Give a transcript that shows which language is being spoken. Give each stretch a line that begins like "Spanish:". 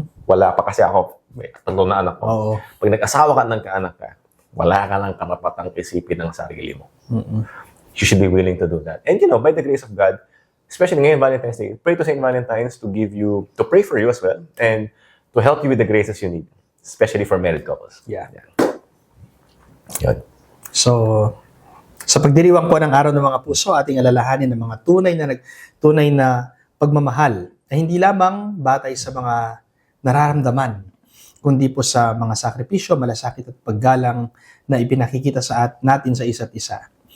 Filipino: Wala pa kasi ako, tatlo na anak ko. Oo. Pag nag-asawa ka ng kaanak ka, wala ka ng karapatang isipin ng sarili mo.
English: You should be willing to do that. And by the grace of God, especially ngayon Valentine's Day, pray to Saint Valentine's to pray for you as well, and to help you with the graces you need, especially for married couples. Yeah.
Filipino: Yun. So, sa pagdiriwang po ng araw ng mga puso, ating alalahanin ng mga tunay na pagmamahal na hindi lamang batay sa mga nararamdaman, kundi po sa mga sakripisyo, malasakit at paggalang na ipinakikita natin sa isa't isa.